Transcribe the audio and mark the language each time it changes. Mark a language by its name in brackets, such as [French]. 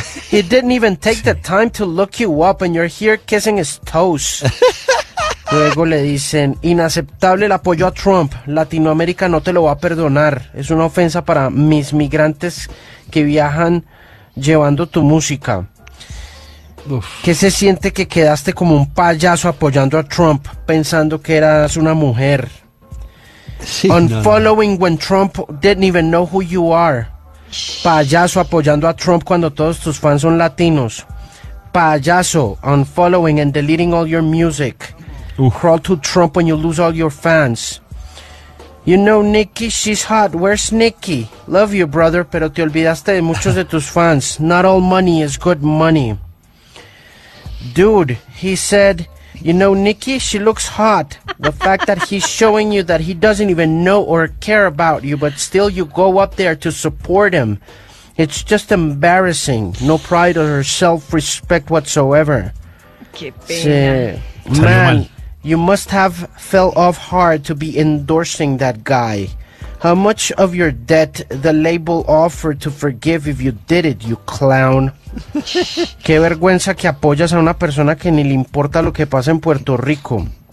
[English] He didn't even take the time to look you up and you're here kissing his toes. [Spanish] Luego le dicen, inaceptable el apoyo a Trump. Latinoamérica no te lo va a perdonar. Es una ofensa para mis migrantes que viajan llevando tu música. ¿Qué se siente que quedaste como un payaso apoyando a Trump pensando que eras una mujer? Sí, [English] unfollowing when Trump didn't even know who you are. [Spanish] Payaso apoyando a Trump cuando todos tus fans son latinos. [English] Payaso unfollowing and deleting all your music. Crawl to Trump when you lose all your fans. You know Nicki, she's hot. Where's Nicki? Love you, brother, [Spanish] pero te olvidaste de muchos de tus fans. [English] Not all money is good money. Dude, he said, you know Nicki, she looks hot. The fact that he's showing you that he doesn't even know or care about you, but still you go up there to support him. It's just embarrassing. No pride or self-respect whatsoever. [Spanish] Qué pena. [English] Man, you must have fell off hard to be endorsing that guy. How much of your debt the label offered to forgive if you did it, you clown? [Spanish] Qué vergüenza que apoyas a una persona que ni le importa lo que pasa en Puerto Rico.